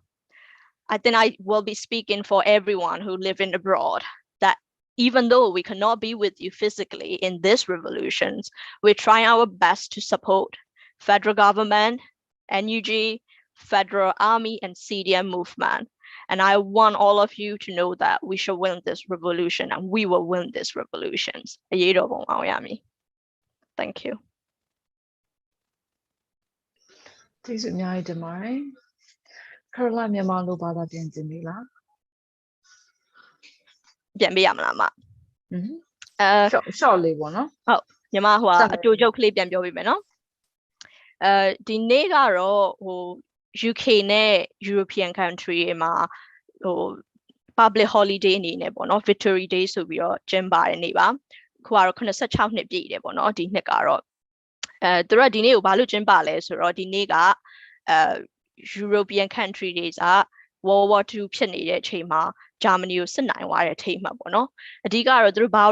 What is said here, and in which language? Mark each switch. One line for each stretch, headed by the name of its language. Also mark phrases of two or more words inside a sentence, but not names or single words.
English: I think I will be speaking for everyone who live in abroad, that even though we cannot be with you physically in these revolutions, we're trying our best to support federal government, NUG, federal army, and CDM movement. And I want all of you to know that we shall win this revolution, and we will win these revolutions. Thank you.
Burmese: ကျေးဇူးအများကြီးတင်ပါတယ်ခရလမြန်မာလိုဘာသာပြန်တင်ပြီလား ပြန်ပေးရမလားမ short လေးပေါ့နော် ဟုတ်ညီမဟိုအတူချုပ်ကလေးပြန်ပြောပေးမယ်နော်ဒီနေ့ကတော့ဟို UK နဲ့
English: European country
Burmese: မှာဟို
English: public holiday
Burmese: အနေနဲ့ပေါ့နော် Victory Day ဆိုပြီးတော့ကျင်းပတဲ့နေ့ပါခုကတော့86နှစ်ပြည့်တယ်ပေါ့နော်ဒီနှစ်ကတော့သူတို့ကဒီနေ့ကိုဘာလို့ကျင်းပလဲဆိုတော့ဒီနေ့က
English: European country
Burmese: တွေက World War II ဖြစ်နေတဲ့အချိန်မှာဂျာမနီကိုစစ်နိုင်သွားတဲ့အထိမ်းအမှတ်ပေါ့နော်အဓိကတော့သူတို့ဘာ